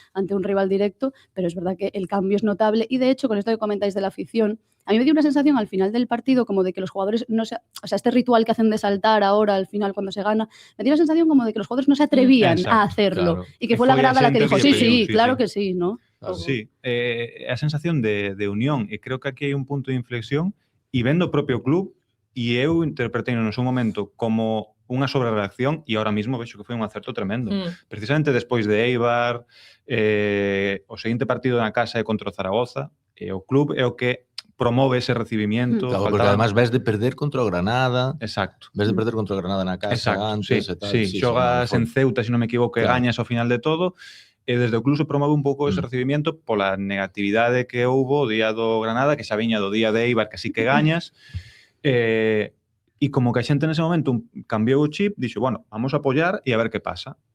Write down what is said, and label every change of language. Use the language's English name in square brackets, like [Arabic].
[Spanish] Ante un rival directo, pero es verdad que el cambio es notable y de hecho con esto que comentáis de la afición, a mí me dio una sensación al final del partido como de que los jugadores no se, o sea, este ritual que hacen de saltar ahora al final cuando se gana, me dio la sensación como de que los jugadores no se atrevían a hacerlo, claro. Y que fue la grada la que dijo, sí, claro que sí, ¿no? Claro. [Galician] Sí, a sensación de unión, e creo que aquí hai un punto de inflexión e vendo o propio club, e eu interpretei no seu momento como unha sobrereacción e ahora mismo vexo que foi un acerto tremendo. Precisamente despois de Eibar, o seguinte partido na casa é contra o Zaragoza, e o club é o que promove ese recibimiento. Claro, porque además ves de perder contra o Granada. Exacto. Ves de perder contra o Granada na casa antes e tal. Sí, xogas en Ceuta, se non me equivoco, e gañas ao final de todo, e desde o club se promove un pouco ese recibimiento pola negatividade que houbo o día do Granada, que xa viña do día de Eibar, que sí que gañas, e como que a xente nese momento cambiou o chip, dixo, bueno, vamos a apoiar e a ver que pasa.